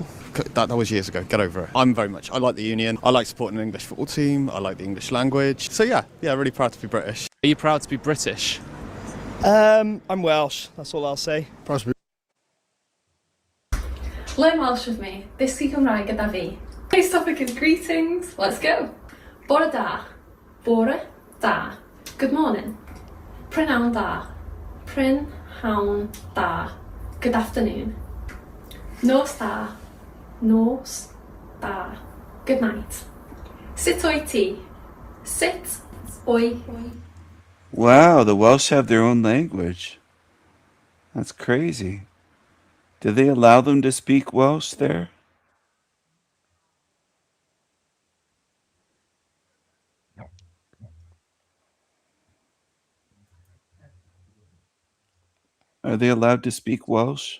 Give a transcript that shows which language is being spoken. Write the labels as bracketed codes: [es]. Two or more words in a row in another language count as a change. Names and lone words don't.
[en] That was years ago, get over it. I like the Union, I like supporting an English football team, I like the English language. So yeah, really proud to be British. Are you proud to be British? I'm Welsh, that's all I'll say. Proud to be Learn Welsh with me. [cy] Dysgu Cymraeg gyda fi. [en] Today's topic is greetings. Let's go. [cy] Bore da. Bore da. [en] Good morning. [cy] Prynawn da. Prynhawn da. [en] Good afternoon. [cy] Nos da. Nos da. [en] Good night. [cy] Sut wyt ti? Sut o'i. [en] Wow, the Welsh have their own language. That's crazy. Do they allow them to speak Welsh there? Are they allowed to speak Welsh?